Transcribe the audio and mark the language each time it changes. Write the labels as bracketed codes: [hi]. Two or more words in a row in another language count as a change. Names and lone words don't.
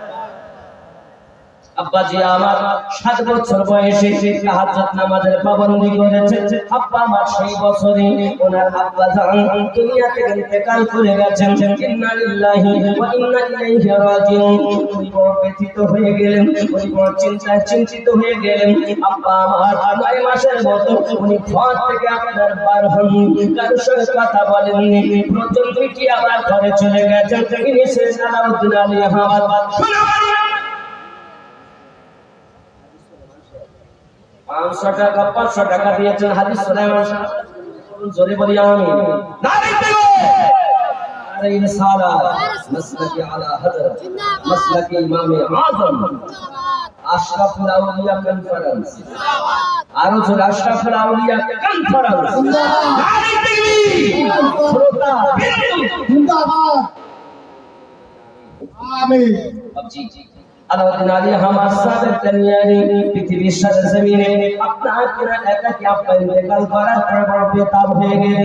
[bn] আব্বাজি আমার 7 বছর বয়সে তাহাজ্জুদ নামাজের পাবন্দি করেছে আব্বা আমার সেই বছরে ওনার আব্বা জান দুনিয়া থেকে ইন্তেকাল করে গেছেন [ar] إنا لله وإنا إليه راجعون [bn] উনি বড় ব্যথিত হয়ে গেলেন উনি বড় চিন্তিত হয়ে গেলেন আব্বা আমার 9 মাসের মতো উনি ঘর থেকে আপনার বার হননি কারোর সঙ্গে কথা বলেননি প্রথম থেকে আবার ঘরে চলে গেছেন তিনি শেষ আলাউদ্দিন আলী আহমদ 500 টাকা 500 টাকা দিয়েছেন হাজী সুলাইমান সাহেব জোরে বলি আমি নারী দেব [ur] قطعی رسالت مسلک اعلی حضرت مسلک امام اعظم اشرف الاولیاء کانفرنس [bn] আরো জোরে আশরাফ আউলিয়া কনফারেন্স নারী তাকবীর শ্রোতা জিন্দাবাদ আমিন জি আলাউদ্দিন আলী হামাদ সাহেব কানিয়ানি পৃথিবীর সারা জমিনে আপনার কিনা একাকি আপনি ইন্তেকাল করার পর বড় বেতাব হয়ে গেলেন